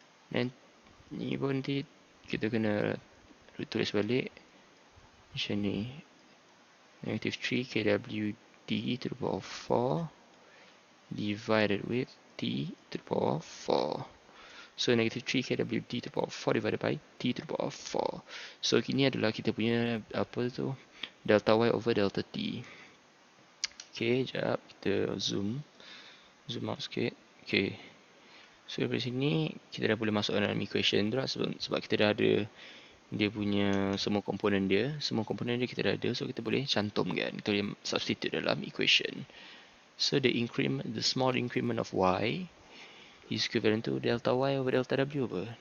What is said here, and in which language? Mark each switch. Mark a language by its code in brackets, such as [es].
[ms] Dan ni pun nanti kita kena tulis balik. Macam ni. [en] Negatif 3 KW D to the power 4 divided with T to the power 4. So negative 3 KWD to the power 4 divided by T to the power 4. [ms] So ini adalah kita punya apa tu, delta Y over delta T. Okay, sekejap kita zoom out sikit. Okay, so dari sini kita dah boleh masuk dalam equation tu lah, sebab kita dah ada dia punya semua komponen dia. Semua komponen dia kita dah ada, so kita boleh cantumkan. Kita boleh substitute dalam equation. [en] So the small increment of Y is equivalent to delta Y over delta W [ms] apa?